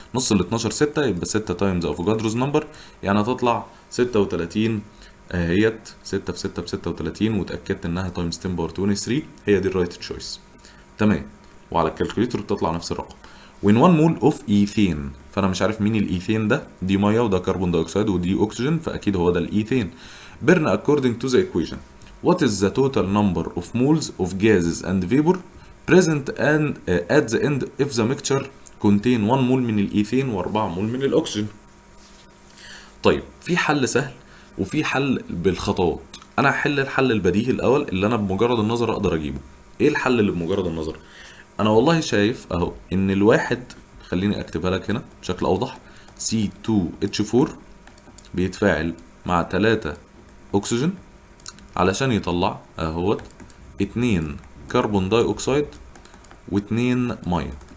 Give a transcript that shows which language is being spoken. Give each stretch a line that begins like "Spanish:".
Arabic: نص ال 12 6 يبقى 6 تايمز افوكادروز نمبر، يعني هتطلع 36 اهيت. 6 في 6 ب 36، واتاكدت انها تايمز 10 باور 23، هي دي الرايت تشويس. تمام. وعلى الكالكوليتور بتطلع نفس الرقم. وين 1 مول اوف ايثين، فانا مش عارف مين الايثين ده، دي ميه وده كربون دايوكسيد ودي اكسجين، فاكيد هو ده الايثين.
English: بيرن according to the equation what is the total number of moles of gases and vapor present and at the end if the mixture contain 1
Arabic: مول من الايثين و4 مول من الاكسجين. طيب في حل سهل وفي حل بالخطوات. انا هحل الحل البديهي الاول اللي انا بمجرد النظر اقدر اجيبه. ايه الحل اللي بمجرد النظر؟ انا والله شايف اهو ان الواحد، خليني اكتبها لك هنا بشكل اوضح، C2H4 بيتفاعل مع 3 اكسجين علشان يطلع اهوت 2 كربون داي اوكسيد و2 ميه.